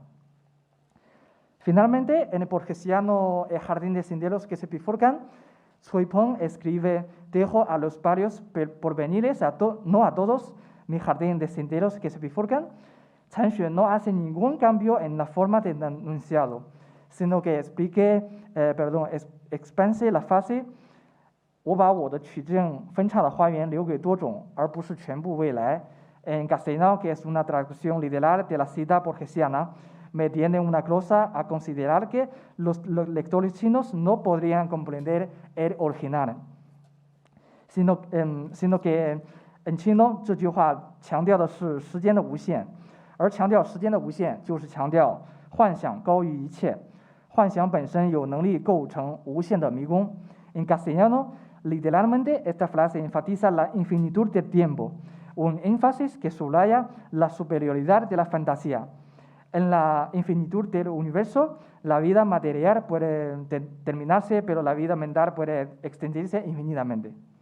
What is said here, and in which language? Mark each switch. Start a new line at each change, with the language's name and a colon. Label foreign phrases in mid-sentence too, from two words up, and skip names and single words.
Spanish: Finalmente, en el borgesiano El jardín de senderos que se bifurcan, Cui Peng escribe: dejo a los varios porvenires, no a todos, mi jardín de senderos que se bifurcan. Chan Xue no hace ningún cambio en la forma de enunciado, sino que expanse la frase
Chinese: 我把我的曲径分叉的花园留给多种，而不是全部未来.
Spanish: En castellano, que es una traducción literal de la cita borgesiana, me tiene una glosa a considerar que los lectores chinos no podrían comprender el original, sino que en chino
Chinese: 这句话强调的是时间的无限，而强调时间的无限就是强调幻想高于一切，幻想本身有能力构成无限的迷宫。
Spanish: En castellano, literalmente, esta frase enfatiza la infinitud del tiempo, un énfasis que subraya la superioridad de la fantasía. En la infinitud del universo, la vida material puede terminarse, pero la vida mental puede extenderse infinitamente.